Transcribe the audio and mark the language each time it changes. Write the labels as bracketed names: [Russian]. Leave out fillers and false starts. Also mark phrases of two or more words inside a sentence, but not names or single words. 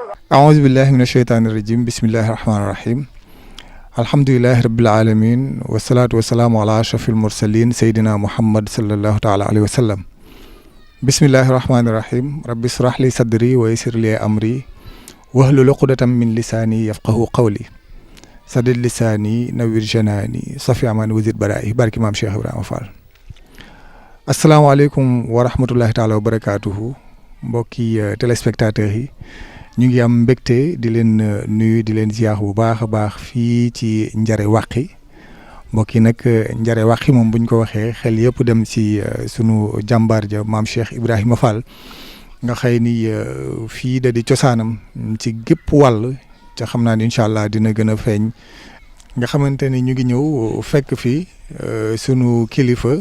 [Arabic] أعوذ بالله من الشيطان الرجيم بسم الله الرحمن الرحيم الحمد لله رب العالمين والصلاة والسلام على أشرف المرسلين سيدنا محمد صلى الله تعالى عليه وسلم بسم الله الرحمن الرحيم رب اشرح لي صدري ويسر لي أمري واحلل عقدة من لساني يفقهوا قولي سدد لساني نوّر جناني صفي أمان وزيد برائي بارك إمام شيخ إبراهيم فال السلام عليكم ورحمة الله تعالى وبركاته [Wolof] mbokki téléspectateurs yi ñu ngi am mbégte di leen nuyu di leen ziar bu baax a baax fii ci Njare Wàqi mbokk yi nag Njare Wàqi moom buñ ko waxee xel yëpp dem ci sunu jàmbaar ja maam Cheikh Ibrahima Fall nga xëy ni fii da di cosaanam ci gépp wàll ca xam naa ni [Arabic] إن شاء الله [Wolof] dina gën a feeñ nga xamante ni ñu ngi ñëw fekk fi sunu kilifa